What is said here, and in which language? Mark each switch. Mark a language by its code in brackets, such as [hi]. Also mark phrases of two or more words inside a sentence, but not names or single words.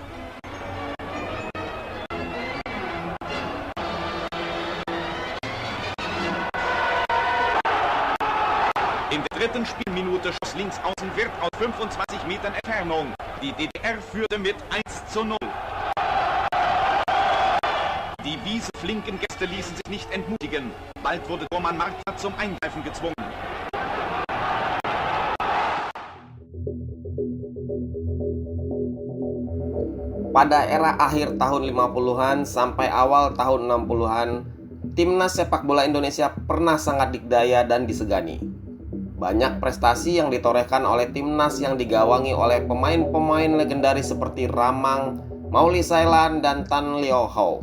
[de] In der dritten Spielminute schoss links außen Wirth aus 25 Metern Entfernung. Die DDR führte mit 1:0. Die Wiese-flinken Gäste ließen sich nicht entmutigen. Bald wurde Tormann Markstadt zum Eingreifen gezwungen. [id] Pada era akhir tahun 50-an sampai awal tahun 60-an, timnas sepak bola Indonesia pernah sangat dikdaya dan disegani. Banyak prestasi yang ditorehkan oleh timnas yang digawangi oleh pemain-pemain legendaris seperti Ramang, Mauli Sailan, dan Tan Leo Hau.